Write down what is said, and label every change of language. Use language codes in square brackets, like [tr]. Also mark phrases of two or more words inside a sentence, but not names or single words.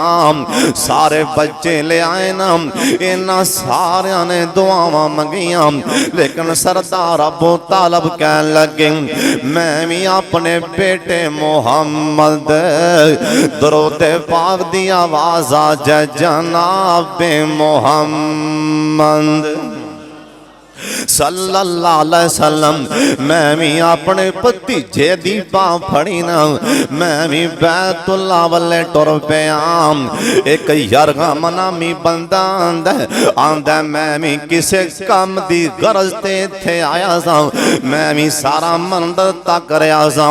[pa] سارے بچے لے آئے نا، انہاں ساریاں نے دعاواں منگیاں، لیکن سردار ابو طالب کہن لگے میں بھی اپنے بیٹے محمد درود پاک دی آواز آ جنابِ محمد [ar] صلى الله عليه وسلم [pa] میں بھی اپنے بھتیجے دی بانہہ پھڑی نا میں بھی بیت اللہ والے ٹر پیا. اک یرغم نامی بندہ آندا میں بھی کسے کام دی غرض تے ایتھے آیا سا میں بھی سارا مندر تک رہا سا.